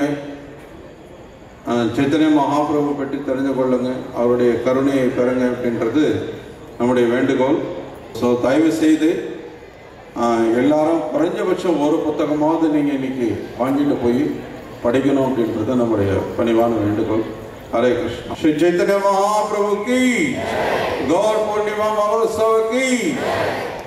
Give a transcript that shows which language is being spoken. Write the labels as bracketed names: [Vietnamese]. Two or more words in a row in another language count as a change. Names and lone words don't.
[Tamil] சைத்தன்ய மகாபிரபு பற்றி தெரிந்து கொள்ளுங்க, அவருடைய கருணையை பெறுங்க அப்படின்றது நம்முடைய வேண்டுகோள். ஸோ தயவு செய்து எல்லாரும் குறைஞ்சபட்சம் ஒரு புத்தகமாவது நீங்கள் இன்னைக்கு வாங்கிட்டு போய் படிக்கணும் அப்படின்றது நம்முடைய பணிவான வேண்டுகோள். [Hindi] हरे कृष्ण। श्री चैतन्य महाप्रभु की, गौर पूर्णिमा महोत्सव की।